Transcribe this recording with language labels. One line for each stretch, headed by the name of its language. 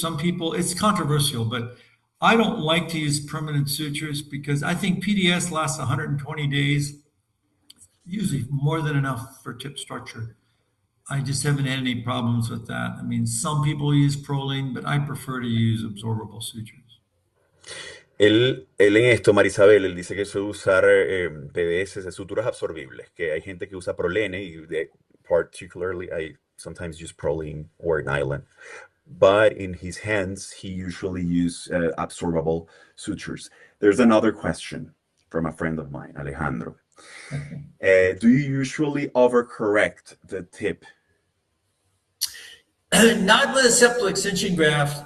English: Some people, it's controversial, but I don't like to use permanent sutures because I think PDS lasts 120 days, usually more than enough for tip structure. I just haven't had any problems with that. I mean, some people use Prolene, but I prefer to use absorbable sutures.
Spanish: Él en esto, Marisabel, él dice que suele usar PDS, suturas absorbibles, que hay gente que usa Prolene y
English: particularly I sometimes use Prolene or nylon. But in his hands, he usually uses absorbable sutures. There's another question from a friend of mine, Alejandro. Do you usually overcorrect the tip? Not with a septal extension graft.